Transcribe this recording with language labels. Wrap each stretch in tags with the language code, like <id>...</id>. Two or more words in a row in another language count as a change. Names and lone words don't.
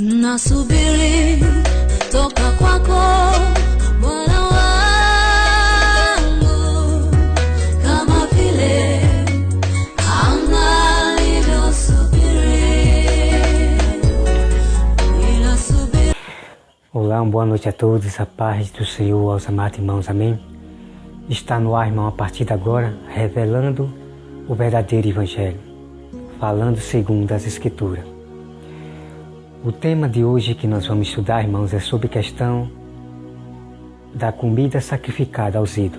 <sw>Ninasubiri toka kwako Bwana wangu, kama vile anga lilivyosubiri. Ninasubiri.</sw> <pt>Olá, boa noite a todos, a paz do Senhor aos amados irmãos, amém? Está no ar, irmão, a partir de agora, revelando o verdadeiro Evangelho, falando segundo as Escrituras. O tema de hoje que nós vamos estudar, irmãos, é sobre a questão da comida sacrificada aos ídolos.</pt>